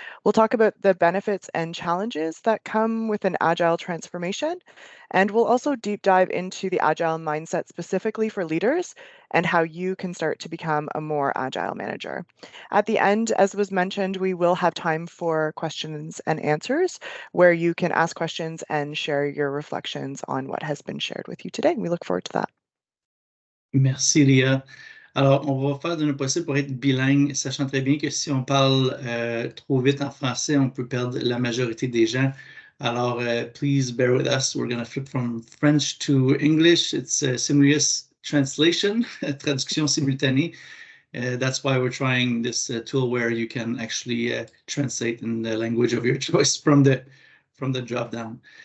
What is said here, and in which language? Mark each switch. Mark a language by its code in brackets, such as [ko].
[en] We'll talk about the benefits and challenges that come with an Agile transformation, and we'll also deep dive into the Agile mindset specifically for leaders and how you can start to become a more Agile manager. At the end, as was mentioned, we will have time for questions and answers where you can ask questions and share your reflections on what has been shared with you today. We look forward to that. [fr] Merci, Léa. Alors, on va faire de notre possible pour être bilingue, sachant très bien que si on parle trop vite en français, on peut perdre la majorité des gens. [en] Alors, please bear with us. We're going to flip from French to English. It's a simultaneous translation, [fr] traduction simultanée. [en] That's why we're trying this tool where you can actually translate in the language of your choice from the drop down.